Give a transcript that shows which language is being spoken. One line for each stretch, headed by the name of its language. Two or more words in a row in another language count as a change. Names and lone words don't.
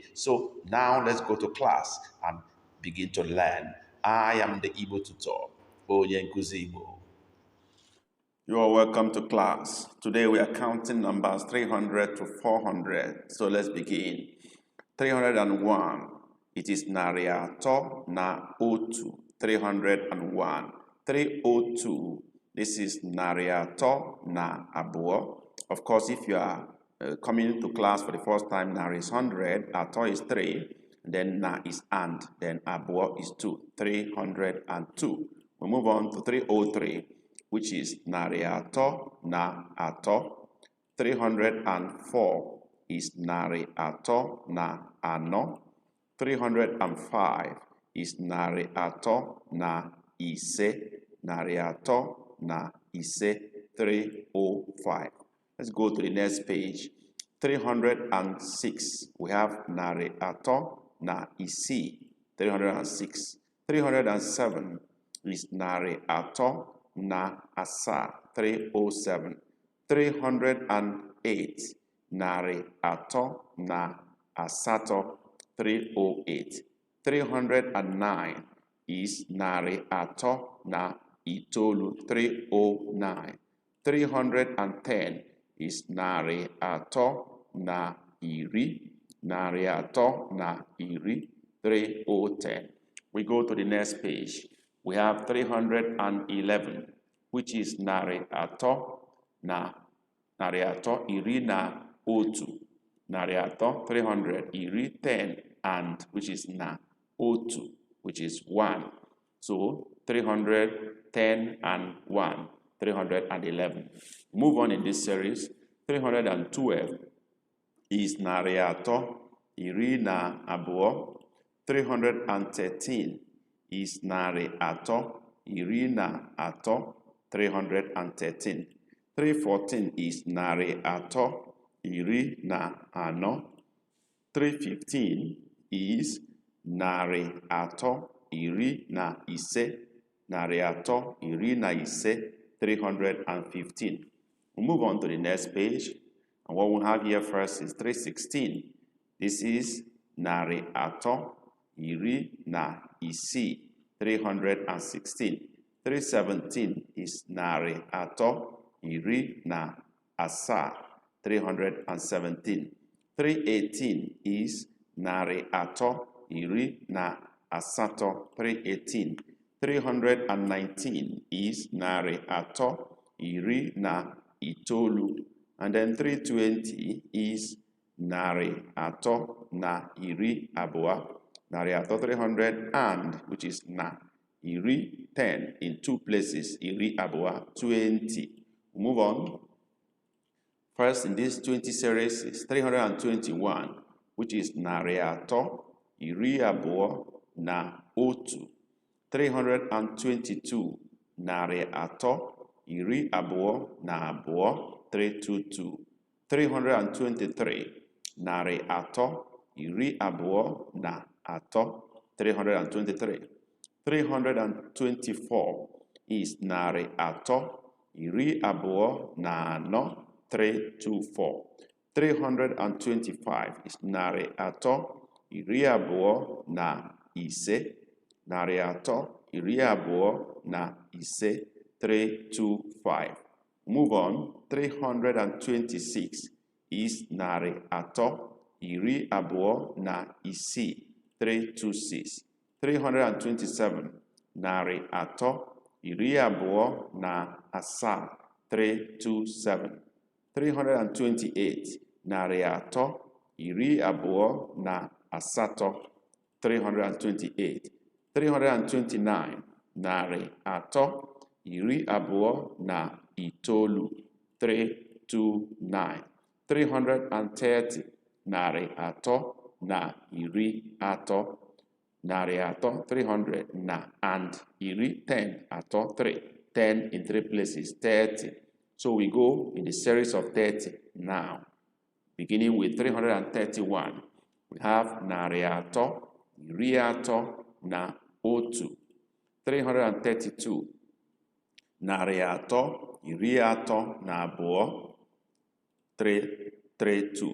English: So now let's go to class and begin to learn. I am the Igbo tutor,
Igbo: Onye Nkuzi Igbo.
English: You are welcome to class. Today we are counting numbers 300 to 400. So let's begin. 301. It is
Igbo: narị atọ na otu.
English: 301. 302. This is
Igbo: narị atọ na abụọ.
English: Of course, if you are coming to class for the first time, narị is 100, atọ is 3. Then na is and, then abụọ is 2, 302. We move on to 303, which is
Igbo: narị atọ na atọ. 304 is narị atọ na anọ. 305 is narị atọ na ise. Narị atọ na ise, 305.
English: Let's go to the next page. 306, we have
Igbo: narị atọ na isii,
English: 306.
Igbo: 307 is narị atọ na asaa, 307. 308 narị atọ na asatọ, 308. 309 is narị atọ na itoolu, 309. 310 is narị atọ na iri. Narị atọ na iri, 310.
English: We go to the next page. We have 311, which is
Igbo: narị atọ iri na otu. Narị atọ, 300, iri, 10,
English: and which is
Igbo: na otu,
English: which is 1. So 300, 10, and 1, 311. Move on in this series. 312 is
Igbo: narị atọ iri na abụọ. 313 is narị atọ iri na atọ, 313. 314 is narị atọ iri na anọ. 315 is narị atọ iri na ise. Narị atọ iri na ise, 315.
English: We'll move on to the next page. And what we have here first is 316. This is
Igbo: narị atọ iri na isii, 316. 317 is narị atọ iri na asaa, 317. 318 is narị atọ iri na asatọ, 318. 319 is narị atọ iri na itoolu.
English: And then
Igbo: 320 is narị atọ na iri abụọ. Narị atọ, 300,
English: and which is
Igbo: na iri,
English: 10 in two places,
Igbo: iri abụọ, 20.
English: Move on. First in this 20 series is 321, which is
Igbo: narị atọ iri abụọ na otu. 322, narị atọ iri abụọ na abụọ, 322. 323, narị atọ iri abụọ na atọ, 323. 324 is narị atọ iri abụọ na anọ, 324. 325 is narị atọ iri abụọ na ise. Narị atọ iri abụọ na ise, 325.
English: Move on.
Igbo: 326 is narị atọ iri abụọ na isii, 326. 327 narị atọ iri abụọ na asaa, 327. 328 narị atọ iri abụọ na asatọ, 328. 329 narị atọ iri abụọ na itoolu, 329. 330 narị atọ na iri atọ. narị atọ, 300, na, and, iri, 10, atọ, 3, 10 in 3 places, 30.
English: So we go in the series of 30 now, beginning with 331. We have
Igbo: narị atọ, iri atọ, na, otu, 332, narị atọ, iri atọ, na abụọ, 332.